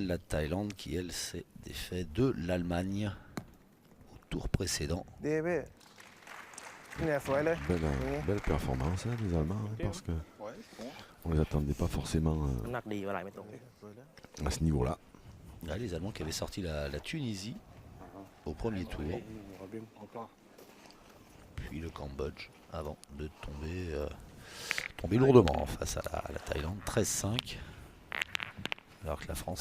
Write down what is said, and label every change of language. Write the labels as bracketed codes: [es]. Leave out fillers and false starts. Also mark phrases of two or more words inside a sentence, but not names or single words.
[fr] La Thaïlande qui elle s'est défait de l'Allemagne au tour précédent. [th] ดีพี่เนี่ยสวยเลย [fr] Belle performance hein, des Allemands, hein, parce que Ouais, je pense. on les attendait pas forcément [th] น้ำหนักดีเวลาไม่ตรง [fr] à ce niveau-là. Là, les Allemands qui avaient sorti la Tunisie au premier tour, On verra bien encore. puis le Cambodge avant de tomber lourdement face à la Thaïlande, 13-5. Alors que la France